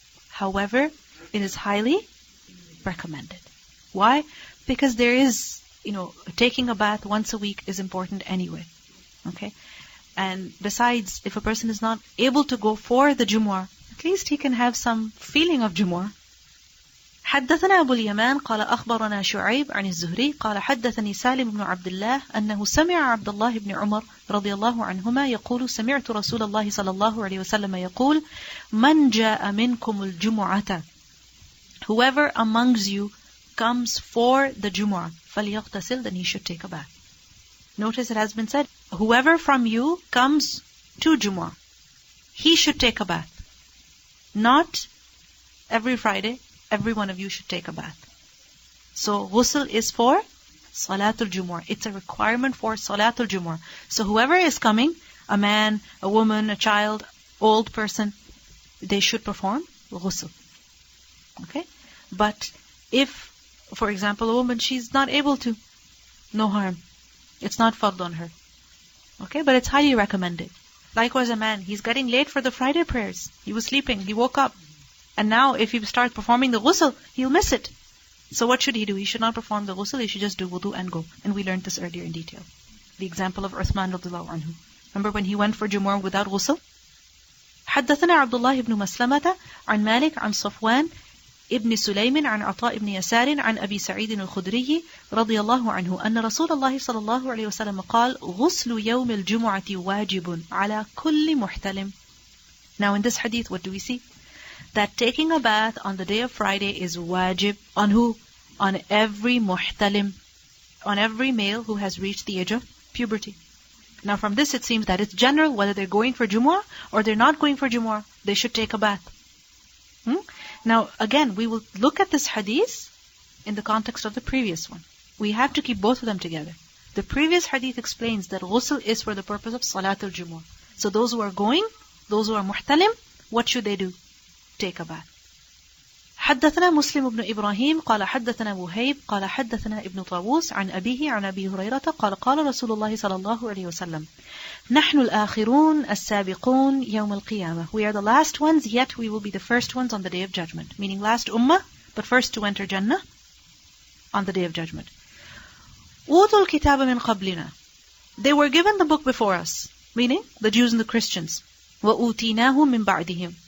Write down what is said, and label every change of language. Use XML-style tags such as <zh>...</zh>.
<en>However, it is highly recommended. Why? Because there is, taking a bath once a week is important anyway. Okay? And besides, if a person is not able to go for the Jumu'ah, at least he can have some feeling of Jumu'ah.</en> <ar>حدثنا أبو اليمان قال أخبرنا شعيب عن الزهري قال حدثني سالم بن عبد الله أنه سمع عبد الله بن عمر رضي الله عنهما يقول سمعت رسول الله صلى الله عليه وسلم يقول من جاء منكم الجمعة,</ar> <en>whoever amongst you comes for the Jumu'ah</en> <ar>فليغتسل,</ar> <en>then he should take a bath. Notice it has been said, whoever from you comes to Jumu'ah, he should take a bath. Not every Friday, every one of you should take a bath. So ghusl is for Salatul Jumu'ah. It's a requirement for Salatul Jumu'ah. So whoever is coming, a man, a woman, a child, old person, they should perform ghusl. Okay? But if, for example, a woman, she's not able to, no harm. It's not fard on her. Okay? But it's highly recommended. Likewise a man, he's getting late for the Friday prayers. He was sleeping, he woke up. And now if he starts performing the ghusl, he'll miss it. So what should he do? He should not perform the ghusl, he should just do wudu and go. And we learned this earlier in detail. The example of Uthman radiallahu anhu. Remember when he went for Jumu'ah without ghusl?</en> <ar>حدثنا عبد الله بن مسلمة عن مالك عن صفوان ابن سليم عن عطاء بن يسار عن أبي سعيد الخدري رضي الله عنه أن رسول الله صلى الله عليه وسلم قال غسل يوم الجمعة واجب على كل محتلم.</ar> <en>Now in this hadith, what do we see? That taking a bath on the day of Friday is wajib on who? On every muhtalim, on every male who has reached the age of puberty. Now from this it seems that it's general, whether they're going for Jumu'ah or they're not going for Jumu'ah, they should take a bath. Now again, we will look at this hadith in the context of the previous one. We have to keep both of them together. The previous hadith explains that ghusl is for the purpose of Salatul Jumu'ah. So those who are going, those who are muhtalim, what should they do? Take a bath.</en> <ar>حدثنا مسلم بن إبراهيم قال حدثنا وهيب قال حدثنا ابن طاووس عن أبيه عن أبي هريرة قال قال رسول الله صلى الله عليه وسلم نحن الآخرون السابقون يوم القيامة.</ar> <en>We are the last ones, yet we will be the first ones on the day of judgment. Meaning last ummah, but first to enter Jannah on the day of judgment.</en> <ar>أوتوا الكتاب من قبلنا.</ar> <en>They were given the book before us, meaning the Jews and the Christians.</en> <ar>وأوتيناه من بعدهم.</ar>